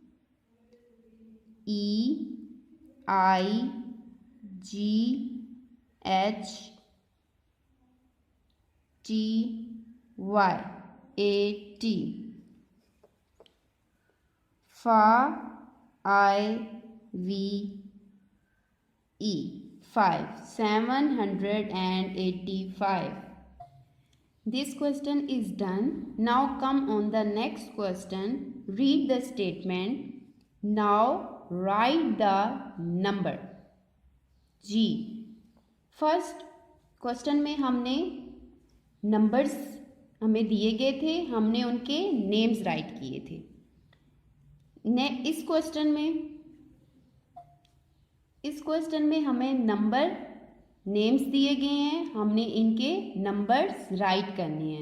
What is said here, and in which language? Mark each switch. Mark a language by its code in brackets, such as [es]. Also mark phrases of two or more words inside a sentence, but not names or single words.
[en] E I G H T Y 80. Fa I V E 5. 785. This question is done. Now come on the next question. Read the statement. Now write the number. G. First question [hi] में हमने नंबर्स हमें दिए गए थे, हमने उनके [en] names write [hi] किए थे. इस क्वेश्चन में हमें [en] number names [hi] दिए गए हैं, हमने इनके [en] numbers write [hi] करने हैं.